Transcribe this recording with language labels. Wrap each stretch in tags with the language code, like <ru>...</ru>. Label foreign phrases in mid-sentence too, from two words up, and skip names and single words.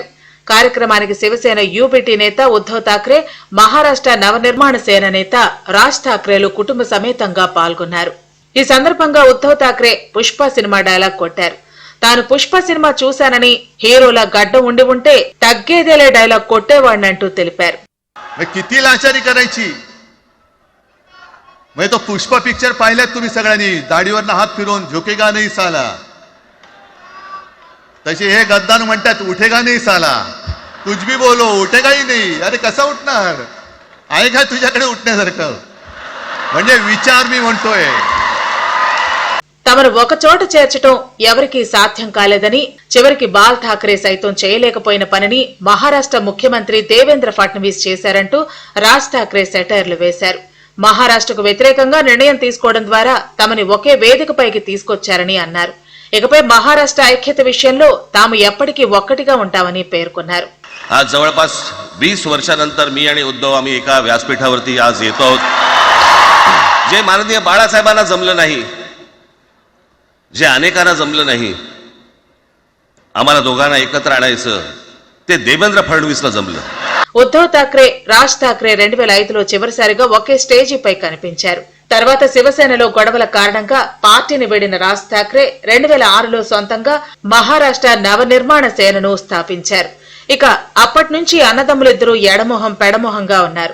<te>కార్యక్రమానికి శివసేన యూబీటీ నేత ఉద్దవ్ ఠాక్రే, మహారాష్ట్ర నవనిర్మాణ సేన నేత రాజ్ ఠాక్రేలు కుటుంబ సమేతంగా పాల్గొన్నారు. ఈ సందర్భంగా ఉద్దవ్ ఠాక్రే పుష్ప సినిమా డైలాగ్ కొట్టారు. తాను పుష్ప సినిమా చూశానని, హీరోలా గడ్డం ఉండి ఉంటే తగ్గేదేలే డైలాగ్ కొట్టేవాడినంటూ తెలిపారు.</te> <hi>मैं तो</hi> <mr>पुष्पा पिक्चर पाहिल्यात तुम्ही सगळ्यांनी. दाढीवरनं हात फिरवून</mr> <hi>झुकेगा नाही साला,</hi> <mr>तसे हे गद्दार म्हणतात</mr> <hi>उठेगा नाही साला. कुछ भी बोलो उठेगाही नाही.</hi> <mr>अरे कसा उठणार? आहे का तुझ्याकडे उठण्यासारखं? म्हणजे विचार मी म्हणतोय.</mr> <te>తమను ఒక చోట చేర్చడం ఎవరికీ సాధ్యం కాలేదని, చివరికి బాల్ ఠాక్రే సైతం చేయలేకపోయిన పనిని మహారాష్ట్ర ముఖ్యమంత్రి దేవేంద్ర ఫడ్నవీస్ చేశారంటూ రాజ్ ఠాక్రే సెటైర్లు వేశారు. మహారాష్ట్రకు వ్యతిరేకంగా నిర్ణయం తీసుకోవడం ద్వారా తమని ఒకే వేదికపైకి తీసుకొచ్చారని అన్నారు. ఇకపై మహారాష్ట్ర ఐక్యత విషయంలో తాము ఎప్పటికీ ఒక్కటిగా ఉంటామని పేర్కొన్నారు.</te> <mr>आज जवळपास 20 वर्षानंतर मी आणि उद्धव आम्ही एका व्यासपीठावरती आज येतो आहोत. जे माननीय बाळासाहेबांना जमलं नाही, जे अनेकांना जमलं नाही, आम्हाला दोघांना एकत्र आणायचं, ते देवेंद्र फडणवीसला जमलं.</mr> <te>ఉద్దవ్ ఠాక్రే, రాజ్ ఠాక్రే 2005లో చివరిసారిగా ఒకే స్టేజీపై కనిపించారు. తర్వాత శివసేనలో గొడవల కారణంగా పార్టీని వీడిన రాజ్ ఠాక్రే 2006లో సొంతంగా మహారాష్ట్ర నవనిర్మాణ సేనను స్థాపించారు. ఇక అప్పటి నుంచి అన్నదమ్ములిద్దరూ ఎడమొహం పెడమొహంగా ఉన్నారు.</te>